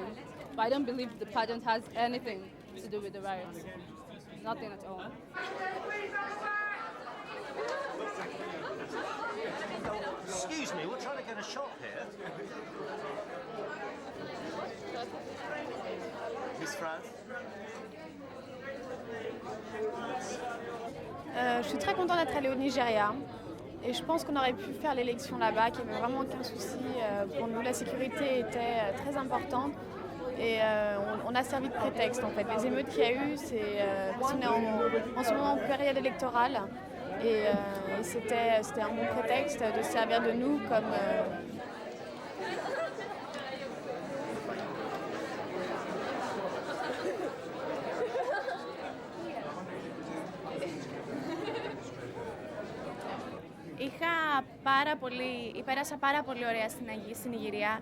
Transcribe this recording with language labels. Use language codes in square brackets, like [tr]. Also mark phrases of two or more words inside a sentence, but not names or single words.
[en] But I don't believe the pageant has anything to do with the riots. Nothing at all. Excuse me, we're trying to get a shot here. Miss France. [fr] Je suis très contente d'être allée au Nigeria et je pense qu'on aurait pu faire l'élection là-bas, qu'il n'y avait vraiment aucun souci pour nous. La sécurité était très importante et on a servi de prétexte en fait. Les émeutes qu'il y a eu, c'est parce qu'on est en ce moment en période électorale et c'était un bon prétexte de se servir de nous comme... [el] Πέρασα πάρα πολύ ωραία στην Νιγηρία.